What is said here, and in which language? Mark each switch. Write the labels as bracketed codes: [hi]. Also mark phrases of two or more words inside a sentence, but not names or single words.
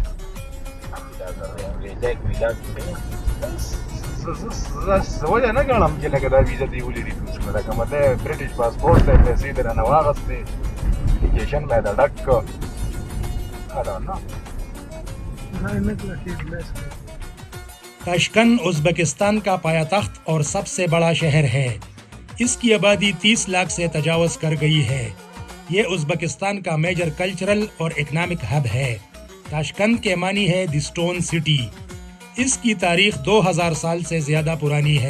[ps] زه ولې نه ګڼم چې لکه دا ویزه دې ولري دوستمه لکه مته [en] British passport [ps] دی پیسې در نه واغستې اپلیکیشن باید ډک کړو [ur] تاشکند ازبکستان کا پایا تخت اور سب سے بڑا شہر ہے. اس کی آبادی 30 لاکھ سے تجاوز کر گئی ہے. یہ ازبکستان کا [en] major cultural [ur] اور [en] economic hub [ur] ہے. تاشکند کے معنی ہے [en] the stone city. [ur] اس کی تاریخ 2000 سال سے زیادہ پرانی ہے.